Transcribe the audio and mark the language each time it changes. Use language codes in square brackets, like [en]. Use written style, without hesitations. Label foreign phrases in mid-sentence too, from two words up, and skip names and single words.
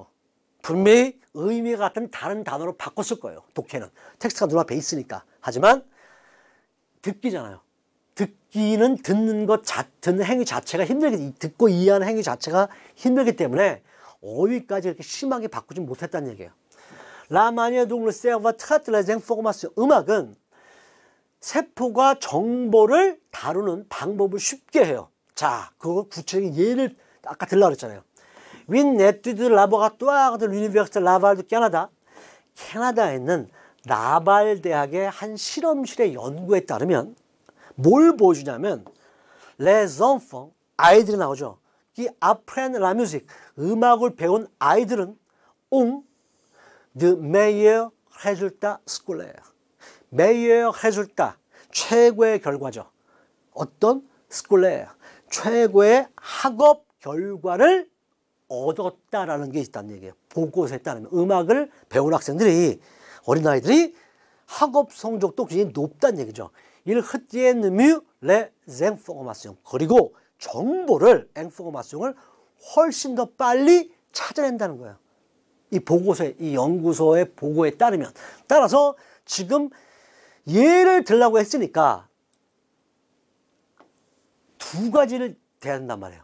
[ko] 분명히 의미가 같은 다른 단어로 바꿨을 거예요. 독해는. 텍스트가 눈앞에 있으니까. 하지만 듣기잖아요. 듣기는 듣는 행위 자체가 힘들게, 듣고 이해하는 행위 자체가 힘들기 때문에 어휘까지 이렇게 심하게 바꾸지 못했다는 얘기예요. [fr] La manière dont le cerveau traite les informations. [ko] 음악은 세포가 정보를 다루는 방법을 쉽게 해요. 자, 그거 구체적인 예를 아까 들려고 그랬잖아요. [fr] Une étude laboratoire de l'Université Laval du Canada. [ko] 캐나다에 있는 라발 대학의 한 실험실의 연구에 따르면 뭘 보여주냐면 [fr] les enfants, [ko] 아이들이 나오죠. [fr] qui apprennent la musique, [ko] 음악을 배운 아이들은 [fr] ont de meilleurs résultats scolaires. meilleur résultat, [ko] 최고의 결과죠. 어떤 scolaire, 최고의 학업 결과를 얻었다라는 게 있다는 얘기예요. 보고서에 따르면 음악을 배운 학생들이, 어린아이들이 학업 성적도 굉장히 높다는 얘기죠. [fr] Il retient mieux les informations. [ko] 그리고 정보를, information을 훨씬 더 빨리 찾아낸다는 거예요. 이 보고서에, 이 연구소의 보고에 따르면. 따라서 지금 예를 들라고 했으니까 두 가지를 대야 된단 말이에요.